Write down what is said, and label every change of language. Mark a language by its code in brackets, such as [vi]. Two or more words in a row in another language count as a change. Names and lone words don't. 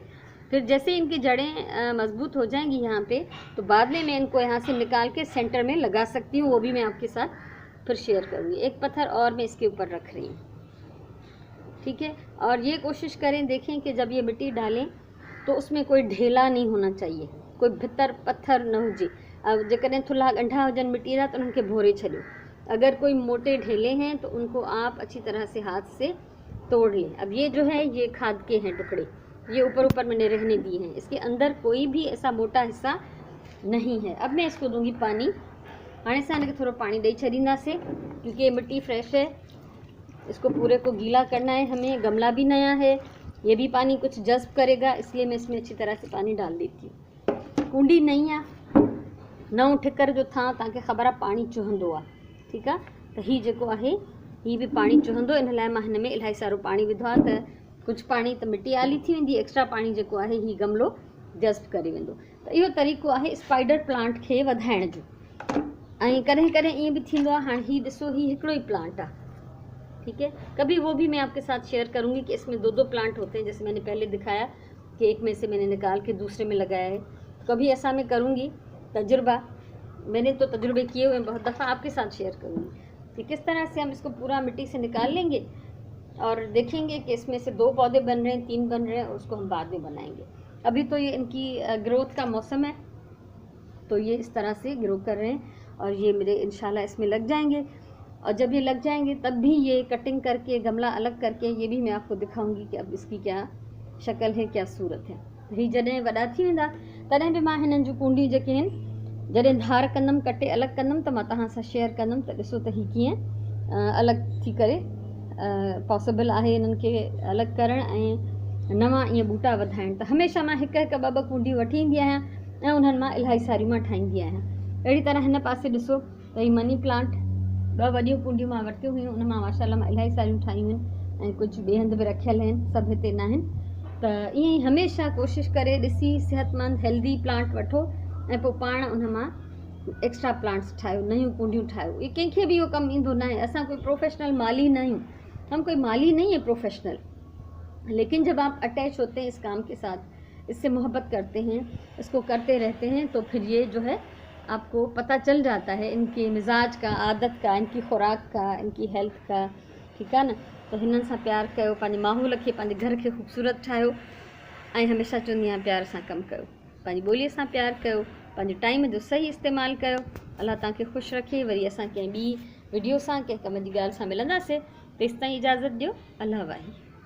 [hi] फिर जैसे इनकी जड़ें मजबूत हो जाएंगी यहाँ पे, तो बाद में मैं इनको यहाँ से निकाल के सेंटर में लगा सकती हूँ, वो भी मैं आपके साथ फिर शेयर करूँगी। एक पत्थर और मैं इसके ऊपर रख रही हूँ, ठीक है। और ये कोशिश करें, देखें कि जब ये मिट्टी डालें तो उसमें कोई ढेला नहीं होना चाहिए, [sd] कोई भितर पत्थर न हुजे। अब जेकॾहिं थुल्हा गंढा हुजनि मिट्टी जा तो उनके भोरे छॾियो। [hi] अगर कोई मोटे ढेले हैं तो उनको आप अच्छी तरह से हाथ से तोड़ लें। अब ये जो है ये खाद के हैं टुकड़े, ये ऊपर ऊपर मैंने रहने दिए हैं, इसके अंदर कोई भी ऐसा मोटा हिस्सा नहीं है। अब मैं इसको दूंगी पानी। [sd] हाणे सां इनके थोड़ा पानी ॾेई छॾींदासीं [hi] क्योंकि ये मिट्टी फ्रेश है, इसको पूरे को गीला करना है हमें। गमला भी नया है, ये भी पानी कुछ जज्ब करेगा, इसलिए मैं इसमें अच्छी तरह से पानी डाल देती हूँ। कुंडी नहीं है, [sd] नओं ठिकर जो था तव्हांखे ख़बर आहे पानी चुहंदो आहे, ठीकु आहे। त हीउ जेको आहे हीउ बि पाणी चुहंदो, इन लाइ मां हिन में इलाही सारो पाणी विधो आहे त कुझु पाणी त मिटी आली थी वेंदी, एक्स्ट्रा पाणी जेको आहे हीउ गमलो जज़्ब करे वेंदो। त इहो तरीक़ो आहे [en] spider plant [sd] खे वधाइण जो। ऐं कॾहिं कॾहिं ईअं बि थींदो आहे, हाणे हीउ ॾिसो हीउ हिकिड़ो ई प्लांट आहे, [hi] ठीक है। कभी वो भी मैं आपके साथ शेयर करूंगी कि इसमें दो प्लांट होते हैं, जैसे मैंने पहले दिखाया कि एक में से मैंने निकाल के दूसरे में लगाया है। कभी ऐसा मैं करूंगी, तजुर्बा मैंने तो तजुर्बे किए हुए बहुत दफ़ा, आपके साथ शेयर करूंगी कि किस तरह से हम इसको पूरा मिट्टी से निकाल लेंगे और देखेंगे कि इसमें से 2 पौधे बन रहे हैं, 3 बन रहे हैं, और उसको हम बाद में बनाएंगे। अभी तो ये इनकी ग्रोथ का मौसम है, तो ये इस तरह से ग्रो कर रहे हैं और ये मेरे इंशाल्लाह इसमें लग जाएंगे। और जब ये लग जाएंगे तब भी ये कटिंग करके गमला अलग करके ये भी मैं आपको दिखाऊंगी कि अब इसकी क्या शक्ल है, क्या सूरत है। [sd] ही जॾहिं वॾा थी वेंदा तॾहिं बि मां हिननि जूं कूंडियूं जेके आहिनि जॾहिं धार कंदमि, कटे अलॻि कंदमि, त मां तव्हां सां शेयर कंदमि त ॾिसो त हीअ कीअं अलॻि थी करे पॉसिबल आहे इन्हनि खे अलॻि करणु ऐं नवां ईअं बूटा वधाइण। त हमेशह मां हिकु हिकु ॿ ॿ कूंडियूं वठी ईंदी आहियां ऐं उन्हनि मां इलाही सारियूं मां ठाहींदी आहियां। अहिड़ी तरह हिन पासे ॾिसो त हीअ [en] money plant [sd] 2 वॾियूं कूंडियूं मां वरितियूं हुयूं, उन मां माशाल्लाह मां इलाही सारियूं ठाहियूं आहिनि ऐं कुझु ॿिए हंधि बि रखियल आहिनि, सभु हिते न आहिनि। त ईअं ई हमेशह कोशिशि करे ॾिसी सिहतमंद [en] healthy plant [sd] वठो ऐं पोइ पाण उन मां [en] extra plants [sd] ठाहियो, नयूं कूंडियूं ठाहियो। ये कंहिंखे बि इहो कमु ईंदो न आहे, असां कोई प्रोफेशनल माली न आहियूं, [hi] हम कोई माली नहीं है प्रोफेशनल, लेकिन जब आप अटैच होते हैं इस काम के साथ, इससे मोहब्बत करते हैं, इसको करते रहते हैं, तो फिर ये जो है आपको पता चल जाता है इनके मिजाज का, आदत का, इनकी खुराक का, इनकी हेल्थ का, ठीक है न। [sd] तो हिननि सां प्यार कयो, पंहिंजे माहौल खे, पंहिंजे घर खे ख़ूबसूरत ठाहियो ऐं हमेशह चवंदी आहियां प्यार सां कमु कयो, पंहिंजी ॿोलीअ सां प्यार कयो, पंहिंजे टाइम जो सही इस्तेमालु कयो। अल्लाह तव्हांखे ख़ुशि रखे। वरी असां कंहिं ॿी वीडियो सां, कंहिं कम जी ॻाल्हि सां मिलंदासीं। तेसिताईं इजाज़त ॾियो। अल्लाह वाहे।